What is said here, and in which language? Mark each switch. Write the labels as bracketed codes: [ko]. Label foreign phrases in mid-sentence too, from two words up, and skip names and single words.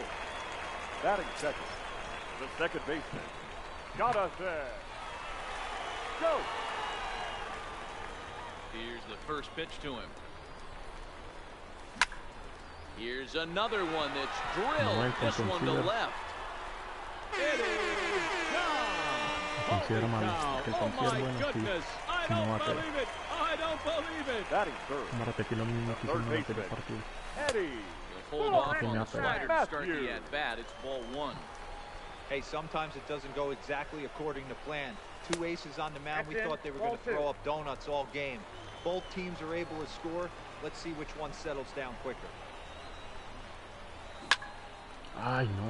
[en] Batting second, the second baseman, Jonathan Scope. Here's the first pitch to him. Here's another one that's drilled. This one to left. It is gone. [es] Considero mal. Que [en] Oh [es] considero [en] my [es] bueno [en] goodness. I [es] si no va [en] don't [es] a caer. [en] believe it. I don't believe it. Batting third, [es] Vamos a repetir lo mismo que hicimos en el anterior partido. [en] Eddie. He'll hold off on the Matthews. slider to start the at-bat. It's ball one. Hey, sometimes it doesn't go exactly according to plan. 2 aces on the mound. We thought they were going to throw up donuts all game. Both teams are able to score. Let's see which one settles down quicker. [es] Ay, no.